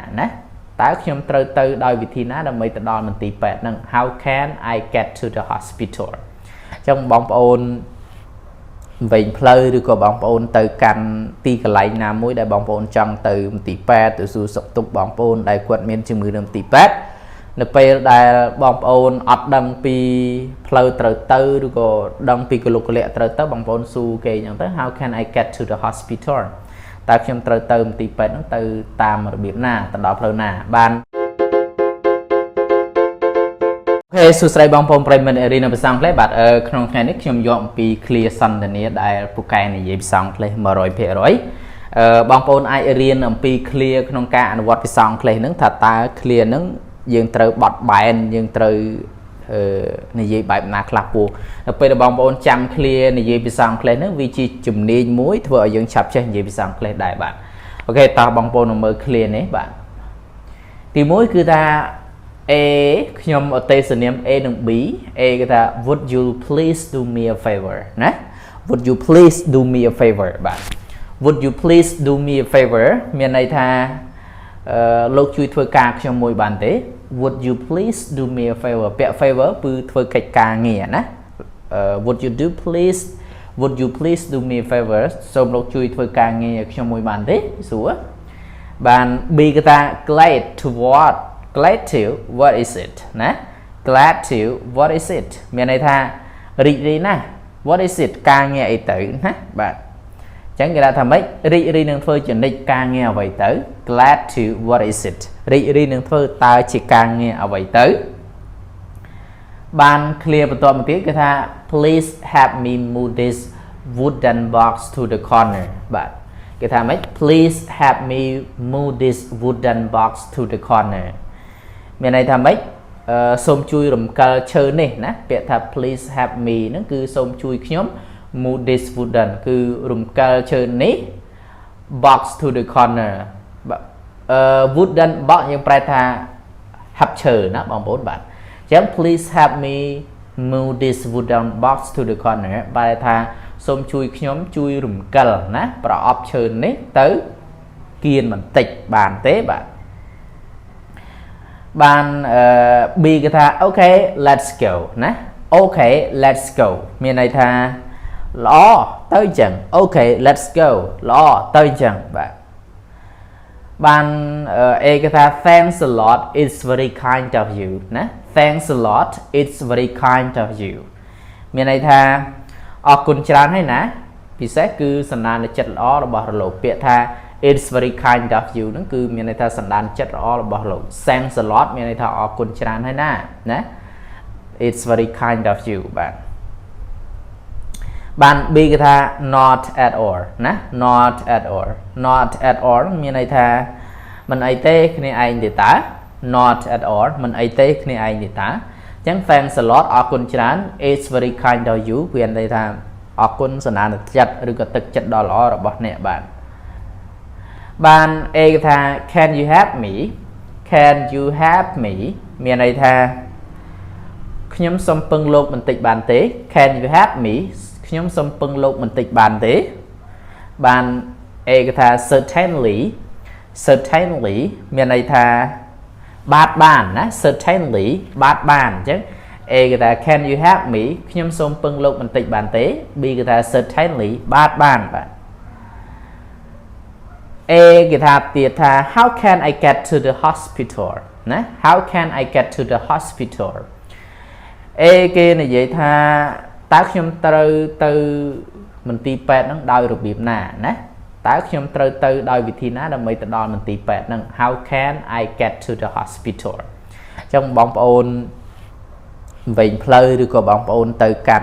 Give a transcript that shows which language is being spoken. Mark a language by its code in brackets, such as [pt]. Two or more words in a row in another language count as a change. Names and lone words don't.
[km] ណាតើខ្ញុំត្រូវទៅដោយវិធីណាដើម្បីទៅដល់មន្ទីរពេទ្យហ្នឹង [en] How can I get to the hospital [km] អញ្ចឹងបងប្អូនវិញ ផ្លូវឬក៏បងប្អូនទៅកាន់ទីកន្លែងណាមួយដែលបងប្អូនចង់ទៅមន្ទីរពេទ្យទៅសួរសុខទុក្ខបងប្អូនដែលគាត់មានជំងឺនៅមន្ទីរពេទ្យនៅពេលដែលបងប្អូនអត់ដឹងពីផ្លូវត្រូវទៅឬក៏ដឹងពីកលុកកលៈត្រូវទៅបងប្អូនសួរគេអញ្ចឹងទៅ [en] How can I get to the hospital [km] តើខ្ញុំត្រូវទៅមន្ទីរពេទ្យហ្នឹងទៅតាមរបៀបណាទៅដល់ផ្លូវណាបានអូខេសួស្តីបងប្អូន ប្រិយមិត្តរៀនភាសាអង់គ្លេសបាទក្នុងថ្ងៃនេះខ្ញុំយកអំពី clear សន្ទនាដែលពូកែនិយាយភាសាអង់គ្លេស 100% បងប្អូនអាចរៀនអំពី clear ក្នុងការអនុវត្តភាសាអង់គ្លេសហ្នឹងថាតើ clear ហ្នឹងយើងត្រូវបត់បែនយើងត្រូវនិយាយបែបណាខ្លះពោះដល់ពេលដែលបងប្អូនចាំ clear និយាយភាសាអង់គ្លេសហ្នឹងវាជាជំនាញមួយធ្វើឲ្យយើងឆាប់ចេះនិយាយភាសាអង់គ្លេសដែរបាទអូខេតោះបងប្អូនមើល clear នេះបាទទី1គឺថា A ខ្ញុំអទេសនាម A និង B A គេថា [en] Would you please do me a favor [km] ណា [en] Would you please do me a favor [km] បាទ [en] Would you please do me a favor [km] មានន័យថាលោកជួយធ្វើការខ្ញុំមួយបានទេ [en] Would you please do me a favor [km] ពាក្យ favor គឺធ្វើ កិច្ចការងារណា [en] Would you please do me a favor [km] សូមលោកជួយធ្វើការងារខ្ញុំមួយបានទេសួរបាន B គេថា [en] glad to what is it [km] ណា [en] glad to what is it [km] មានន័យថារីករាយណាស់ [en] what is it [km] ការ ងារអីទៅណាបាទអញ្ចឹងគេថាម៉េចរីករាយនឹងធ្វើជានិច្ចការងារអ្វីទៅ [en] glad to what is it [km] រីករាយនឹងធ្វើតើជាការងារអ្វីទៅ បាន clear បន្ទាប់មកទៀតគេថា [en] please help me move this wooden box to the corner [km] បាទគេថាម៉េច [en] please help me move this wooden box to the corner [km] មានន័យថាម៉េចសូមជួយរំកិលឈើនេះណាពាក្យថា [en] please help me [km] ហ្នឹងគឺសូមជួយខ្ញុំ [en] move this wooden [km] គឺរំកិលឈើនេះ [en] box to the corner wooden box [km] យើងប្រែថាហាប់ឈើណាបងប្អូនបាទអញ្ចឹង [en] please help me move this wooden box to the corner [km] បែរថាសូមជួយខ្ញុំជួយរំកិលណាប្រអប់ឈើនេះទៅគៀនបន្តិចបានទេបាទ បាន B គេថា [en] okay let's go [km] ណា [en] okay let's go [km] មានន័យថាល្អទៅអញ្ចឹង [en] okay let's go [km] ល្អទៅអញ្ចឹងបាទ បាន A គេថា [en] thanks a lot it's very kind of you [km] ណា [en] thanks a lot it's very kind of you [km] មានន័យថាអរគុណច្រើនហើយណាពិសេសគឺសន្តានចិត្តល្អរបស់រលោកពាក្យថា [en] it's very kind of you [km] ហ្នឹងគឺមានន័យថាសន្តានចិត្តល្អរបស់លោក [en] thanks a lot [km] មានន័យថាអរគុណច្រើនហើយណាណា [en] it's very kind of you [km] បាន B គេថា [en] not at all [km] ណា [en] not at all [km] មានន័យថាមិនអីទេគ្នាឯងទេតា [en] not at all [km] មិនអីទេគ្នាឯងទេតាអញ្ចឹង [en] thanks a lot [km] អរគុណច្រើន [en] it's very kind of you [km] វាន័យថាអរគុណសន្តានចិត្តឬក៏ទឹកចិត្តដ៏ល្អរបស់អ្នកបាន A គេថា [en] can you help me [km] មានន័យថាខ្ញុំសូមពឹងលោកបន្តិចបានទេ [en] can you help me [km] ខ្ញុំសូមពឹងលោកបន្តិចបានទេបាន A គេថា certainly មានន័យថាបានណា certainly បានអញ្ចឹង A គេថា [en] can you help me [km] ខ្ញុំសូមពឹងលោកបន្តិចបានទេ B គេថា certainly បានបាទ A គេថាទៀតថា [en] how can I get to the hospital [km] ណា [en] how can I get to the hospital [km] A គេនិយាយថាតើខ្ញុំត្រូវទៅមន្ទីរពេទ្យហ្នឹងដោយរបៀបណាណាតើខ្ញុំត្រូវទៅដោយវិធីណាដើម្បីទៅដល់មន្ទីរពេទ្យហ្នឹង [en] how can I get to the hospital [km] អញ្ចឹងបងប្អូនវិញផ្លូវឬក៏បងប្អូនទៅកាន់